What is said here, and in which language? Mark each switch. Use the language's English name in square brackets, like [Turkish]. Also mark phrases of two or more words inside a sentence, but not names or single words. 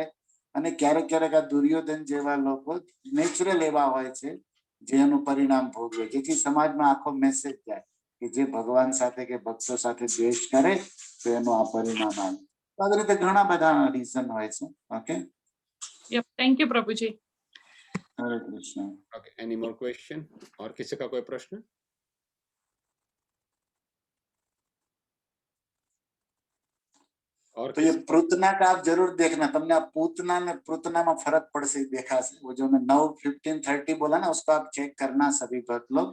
[Gujarati] અને ક્યારેક ક્યારેક આ દુર્યોધન જેવા લોકો નેચરલ એવા હોય છે જેનું પરિણામ ભોગવે, જેથી સમાજમાં આખો મેસેજ જાય કે જે ભગવાન સાથે કે ભક્તો સાથે દ્વેષ કરે તો એનું આ પરિણામ આવે. તો આવી રીતે ઘણા બધા રીઝન હોય છે. ઓકે, [English] thank you પ્રભુજી. [Hindi] हरे कृष्ण. [English] Okay, any more question? [Hindi] और किसी का कोई प्रश्न? और तो ये पृतना का आप जरूर देखना. तुमने आप पूतना में पृतना में फर्क पड़ से देखा से वो जो मैं 9, 15, 30 बोला ना उसको आप चेक करना सभी भक्त लोग.